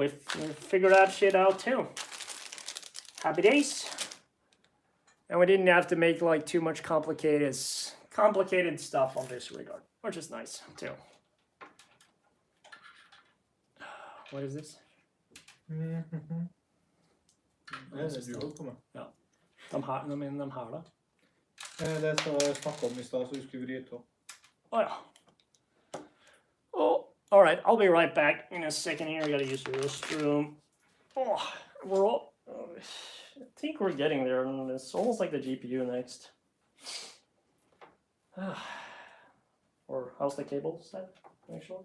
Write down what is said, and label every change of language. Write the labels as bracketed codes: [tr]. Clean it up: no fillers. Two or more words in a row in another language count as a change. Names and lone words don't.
[en] We figured that shit out too. Happy days. And we didn't have to make like too much complicated stuff on this regard, which is nice too. What is this? Mhm. [no] Det er det du holdt på med. De her da. Det som jeg snakket om i sted, så du skulle vri til. [en] Oh yeah. Oh, all right. I'll be right back in a second here. I gotta use the restroom. Oh, we're all. I think we're getting there. And it's almost like the GPU next. Or how's the cable set? Actually,